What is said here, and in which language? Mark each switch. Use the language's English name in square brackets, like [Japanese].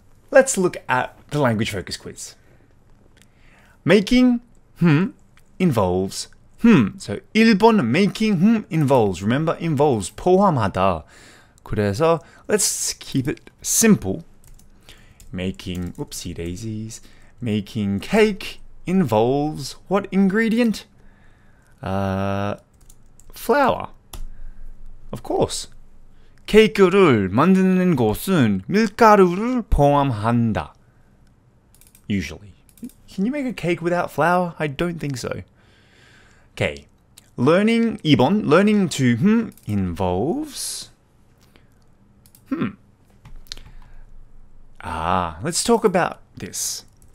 [English] Let's look at the language focus quiz. Making involves So [Korean] 1번 [English] making involves. Remember, involves 포함하다. [Korean] 그래서 [English] let's keep it simple. Making, oopsie daisies. Making cake involves what ingredient? Flour. Of course. [Korean] 케이크를 만드는 것은 밀가루를 포함한다. [English] Usually. Can you make a cake without flour? I don't think so. Okay. Learning [Korean] 2번. [English] Learning to involves let's talk about this.